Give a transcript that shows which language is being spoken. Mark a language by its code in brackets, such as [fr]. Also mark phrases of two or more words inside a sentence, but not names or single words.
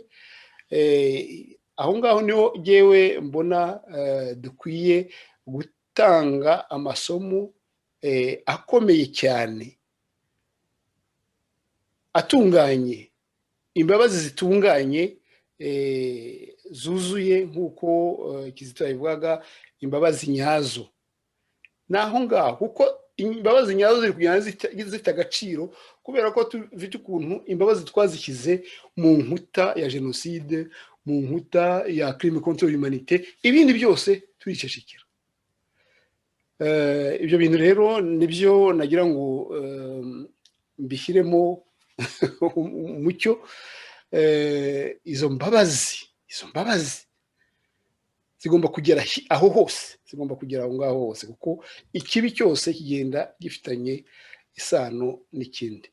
[rw] Aho ngaho niho jyewe mbona dukwiye gutanga amasomo akomeye cyane, atunganye, imbabazi zitunganye, zuzuye nk'uko Kizito yabivugaga, imbabazi nyazo. Naho ngaho kuko imbabazi nyazo ziri kugenda zifite agaciro, kubera ko tufite ukuntu imbabazi twazishyize mu nkuta ya jenoside, mu nkuta ya [fr] crime contre l'humanité, [rw] ibindi byose turicecekera. Ibyo bintu rero nibyo nagira ngo mbishyiremo umucyo. Izo mbabazi zigomba kugera aho hose, zigomba kugera aho ngaho hose, kuko ikibi cyose kigenda gifitanye isano n'ikindi.